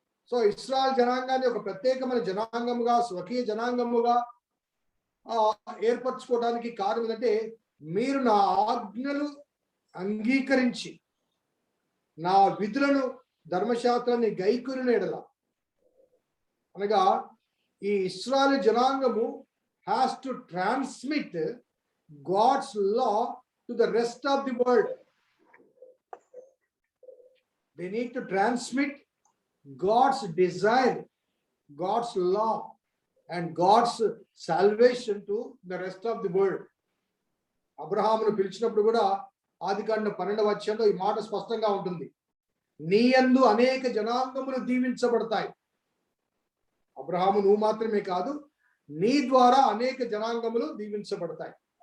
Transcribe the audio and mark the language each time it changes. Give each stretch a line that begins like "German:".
Telugu: So Israel జనాంగాన్ని ఒక ప్రత్యేకమైన జనాంగముగా, స్వకీయ జనాంగముగా ఏర్పరచుకోవడానికి కారణం ఏంటంటే మీరు నా ఆజ్ఞలు అంగీకరించి నా విధులను, ధర్మశాస్త్రాన్ని గైకొనిన ఎడల, అనగా ఈ Israel జనాంగము
English: has to transmit God's law to the rest of the world. They need to transmit God's design, God's law, and God's salvation to the rest of the world.
Telugu: అబ్రహామును పిలిచినప్పుడు కూడా ఆదికాండం 12వ అధ్యాయంలో ఈ మాట స్పష్టంగా ఉంటుంది. నీ యందు అనేక జనాంగములు దీవించబడతాయి. అబ్రహాము నువ్వు మాత్రమే కాదు, నీ ద్వారా అనేక జనాంగములు దీవించబడతాయి.